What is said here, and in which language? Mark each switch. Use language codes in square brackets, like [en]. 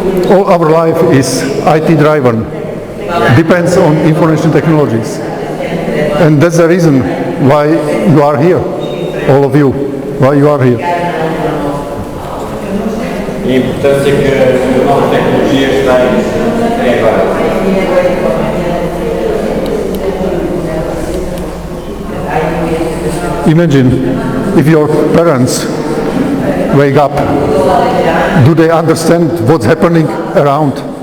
[en] All our life is IT driven, depends on information technologies. And that's the reason why you are here, all of you, why you are here. [pt] E a importância que as novas tecnologias têm agora. [en] Imagine if your parents wake up, do they understand what's happening around?